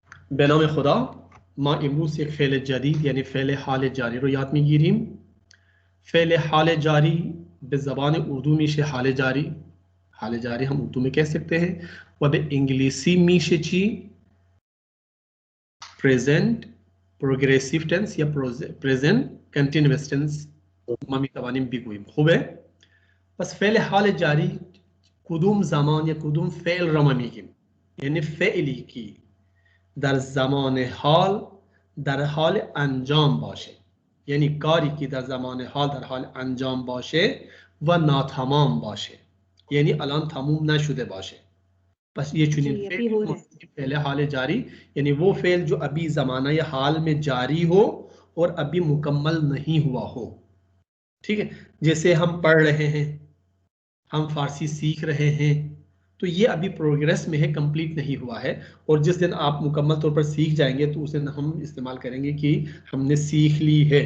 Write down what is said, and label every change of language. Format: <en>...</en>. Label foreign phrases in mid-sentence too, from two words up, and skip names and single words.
<fa>به نام خدا. ما امروز یک فعل جدید یعنی فعل حال جاری رو یاد میگیریم. فعل حال جاری به زبان اردو میشه حال جاری. حال جاری</fa> <ur>ہم اردو میں کہہ سکتے ہیں</ur> <fa>و به انگلیسی میشه چی؟</fa> <en>present progressive tense یا present continuous tense</en> <fa>ما میتوانیم بگوییم. خوبه؟ پس فعل حال جاری کدوم زمان یا کدوم فعل را ما میگیم؟ یعنی فعلی که در زمان حال در حال انجام باشه، یعنی کاری که در زمان حال در حال انجام باشه و ناتمام باشه، یعنی الان تموم نشده باشه.</fa> <ur>بس یہ چنیے</ur> <fa>فعل حال</fa> <ur>جاری یعنی وہ فعل جو ابھی زمانہ یا حال میں جاری ہو اور ابھی مکمل نہیں ہوا ہو. ٹھیک ہے، جیسے ہم پڑھ رہے ہیں، ہم فارسی سیکھ رہے ہیں، تو یہ ابھی پروگریس میں ہے، کمپلیٹ نہیں ہوا ہے. اور جس دن آپ مکمل طور پر سیکھ جائیں گے تو اس دن ہم استعمال کریں گے کہ ہم نے سیکھ لی ہے.</ur>